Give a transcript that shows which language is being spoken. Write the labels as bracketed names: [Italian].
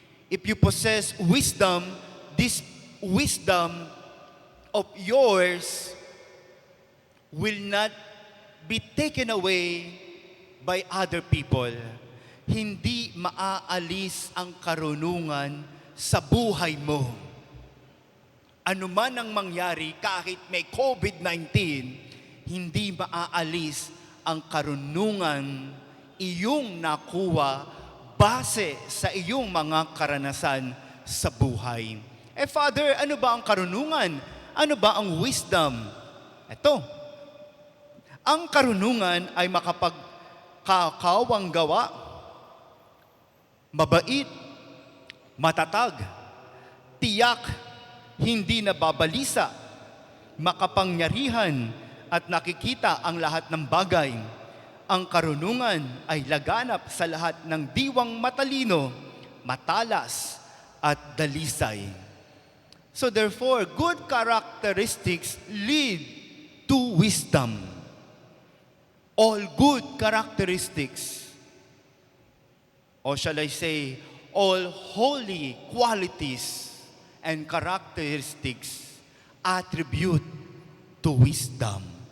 [English] If you possess wisdom, this wisdom of yours will not be taken away by other people. [Filipino] Hindi maaalis ang karunungan sa buhay mo. Ano man ang mangyari, kahit may COVID-19, hindi maaalis ang karunungan iyong nakuha base sa iyong mga karanasan sa buhay. Father, ano ba ang karunungan? Ano ba ang wisdom? Ito, ang karunungan ay makapagkakawang gawa, mabait, matatag, tiyak, hindi nababalisa, makapangyarihan at nakikita ang lahat ng bagay. Ang karunungan ay laganap sa lahat ng diwang matalino, matalas at dalisay. [English] So therefore, good characteristics lead to wisdom. All good characteristics, or shall I say, all holy qualities and characteristics attribute to wisdom.